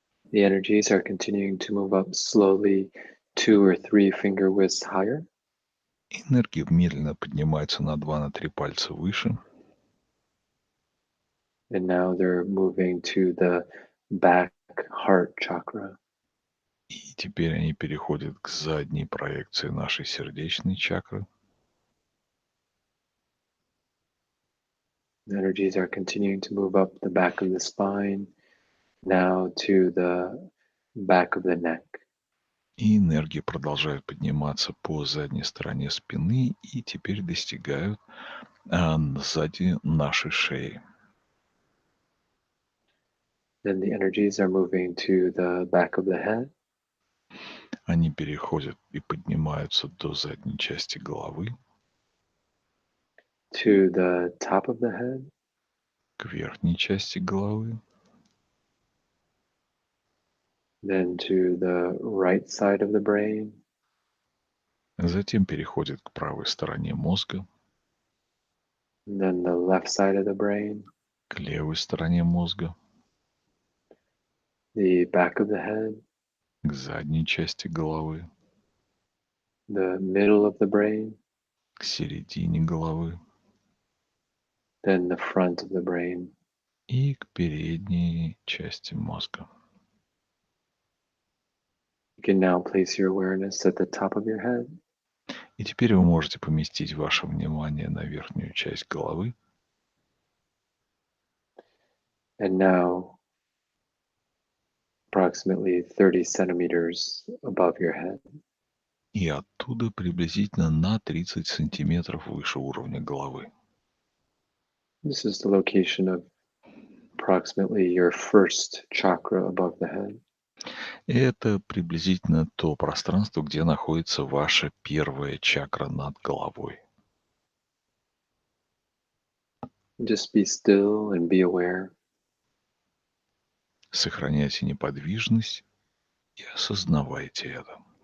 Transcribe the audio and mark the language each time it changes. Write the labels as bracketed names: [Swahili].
[English] The energies are continuing to move up slowly 2 or 3 finger widths higher. [Russian] Энергия медленно поднимается на 2-3 пальца выше. [English] And now they're moving to the back heart chakra. [Russian] И теперь они переходят к задней проекции нашей сердечной чакры. [English] The energies are continuing to move up the back of the spine, now to the back of the neck. [Russian] И энергии продолжают подниматься по задней стороне спины и теперь достигают сзади нашей шеи. [English] Then the energies are moving to the back of the head, [Russian] Они переходят и поднимаются до задней части головы, [English] to the top of the head, [Russian] к верхней части головы, [English] then to the right side of the brain, [Russian] затем переходят к правой стороне мозга, [English] and then the left side of the brain, [Russian] к левой стороне мозга, [English] the back of the head, [Russian] к задней части головы, [English] the middle of the brain, [Russian] к середине головы [English] then the front of the brain. [Russian] и к передней части мозга. [English] You can now place your awareness at the top of your head, [Russian] И теперь вы можете поместить ваше внимание на верхнюю часть головы, [English] and now approximately 30 centimeters above your head. [Russian] и оттуда приблизительно на 30 сантиметров выше уровня головы. [English] This is the location of approximately your first chakra above the head. [Russian] Это приблизительно то пространство, где находится ваша первая чакра над головой. [English] Just be still and be aware. [Russian] Сохраняйте неподвижность и осознавайте это.